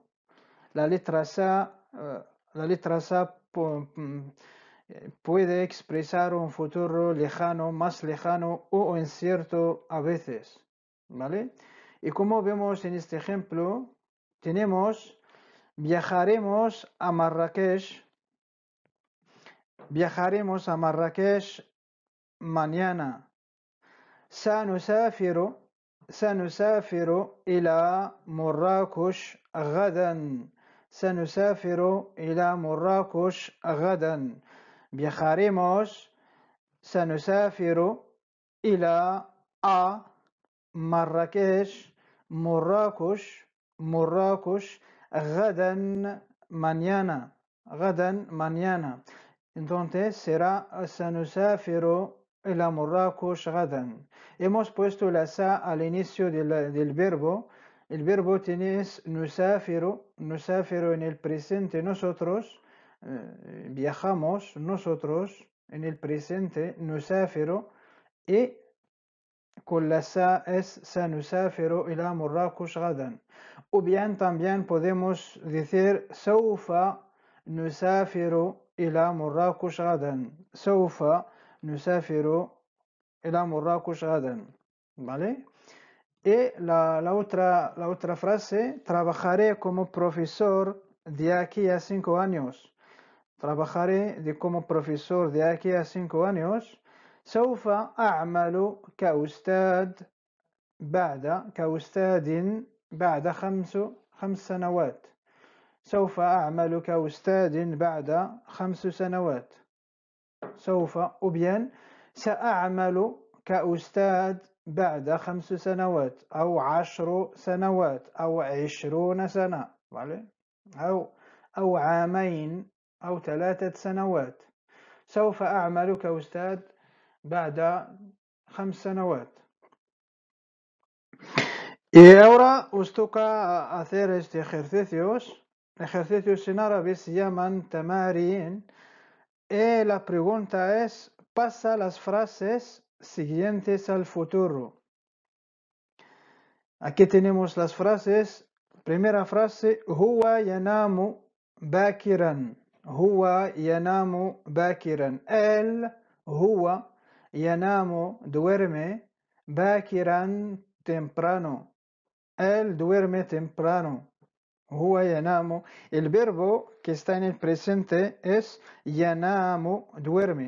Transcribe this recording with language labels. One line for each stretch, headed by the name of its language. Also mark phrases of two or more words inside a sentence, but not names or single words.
Spanish: La letra sa puede expresar un futuro lejano, más lejano o incierto a veces, ¿vale? Y como vemos en este ejemplo, tenemos viajaremos a Marrakech. Viajaremos a Marrakech mañana.
Arabic: سنسافر إلى مراكش غدا. سنسافر إلى مراكش غدا. Viajaremos. سنسافر إلى مراكش. مراكش غدا mañana. غدا mañana.
Spanish: Entonces será
Arabic: سنسافر إلى مراكش غدا.
Spanish: Hemos puesto la sa al inicio del verbo. El verbo tienes نسافر en el presente nosotros, viajamos nosotros en el presente نسافر, y con la sa es
Arabic: سنسافر إلى مراكش غدا.
Spanish: O bien también podemos decir
Arabic: سوف نسافر إلى مراكش غدا. سوف نسافر إلى مراكش غدا.
Spanish: ¿Vale? Y la otra frase, trabajaré como profesor de aquí a 5 años. Trabajaré como profesor de aquí a 5 años.
Arabic: سوف أعمل كأستاذ بعد 5 سنوات. سوف أعمل كأستاذ بعد 5 سنوات. سوف أو bien سأعمل كأستاذ بعد 5 سنوات أو 10 سنوات أو 20 سنة, ¿vale? أو عامين أو 3 سنوات. سوف أعمل كأستاذ بعد 5 سنوات.
Spanish: Y ahora os toca hacer este ejercicios. Ejercicios en árabe se llaman tamarin. Y la pregunta es, pasa las frases siguientes al futuro. Aquí tenemos las frases. Primera frase,
Arabic: هو ينام باكرا. هو ينام باكرا.
Spanish: Él, huwa, yanamu, duerme, bakiran, temprano. Él duerme temprano.
Arabic: هو ينام.
Spanish: El verbo que está en el presente es yanamu, duerme.